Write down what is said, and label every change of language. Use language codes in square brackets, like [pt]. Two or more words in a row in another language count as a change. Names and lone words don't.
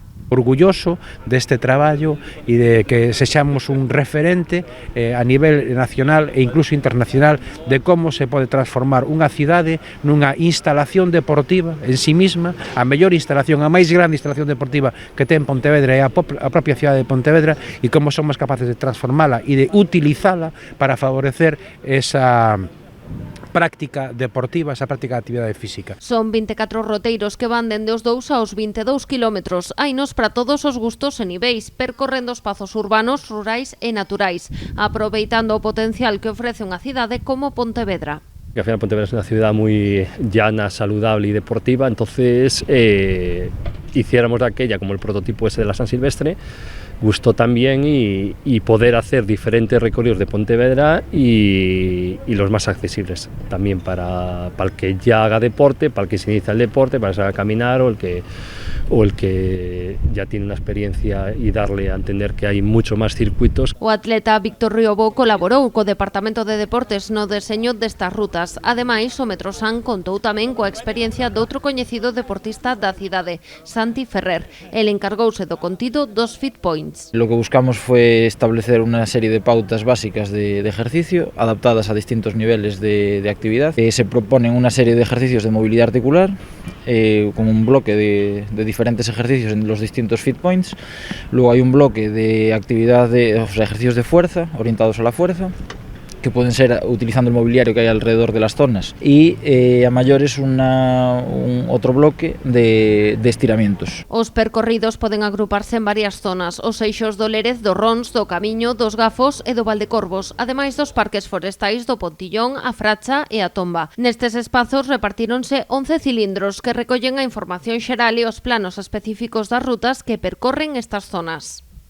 [gl] Orgulloso deste traballo e de que sexamos un referente a nivel nacional e incluso internacional de como se pode transformar unha cidade nunha instalación deportiva en sí mesma, a mellor instalación, a máis grande instalación deportiva que ten Pontevedra é a propia cidade de Pontevedra, e como somos capaces de transformala e de utilizala para favorecer esa práctica deportiva, esa práctica de actividade física. Son 24 roteiros que van dende os 2 aos 22 kilómetros. Hainos para todos os gustos e niveis, percorrendo espazos urbanos, rurais e naturais, aproveitando o potencial que ofrece unha cidade como Pontevedra. [es] Que al final Pontevedra es una ciudad muy llana, saludable y deportiva, entonces hiciéramos de aquella como el prototipo ese de la San Silvestre, gustó también y poder hacer diferentes recorridos de Pontevedra y los más accesibles también para el que ya haga deporte, para el que se inicia el deporte, para salir a caminar o el que ya tiene una experiencia y darle a entender que hai mucho máis circuitos. [gl] O atleta Víctor Riobó colaborou co Departamento de Deportes no deseño destas rutas. Ademais, o Metrosan contou tamén coa experiencia doutro coñecido deportista da cidade, Santi Ferrer. El encargouse do contido dos Fit Points. [es] Lo que buscamos fue establecer una serie de pautas básicas de ejercicio adaptadas a distintos niveles de actividad. Se proponen una serie de ejercicios de movilidad articular con un bloque de diferentes ejercicios en los distintos Fit Points. Luego hay un bloque de actividad ejercicios de fuerza, orientados a la fuerza, que pueden ser utilizando el mobiliario que hay alrededor de las zonas, y a mayores otro bloque de estiramientos. [gl] Os percorridos poden agruparse en varias zonas: os eixos do Lérez, do Rons, do Camiño, dos Gafos e do Valdecorvos, ademais dos parques forestais do Pontillón, a Fracha e a Tomba. Nestes espazos repartíronse 11 cilindros que recollen a información xeral e os planos específicos das rutas que percorren estas zonas.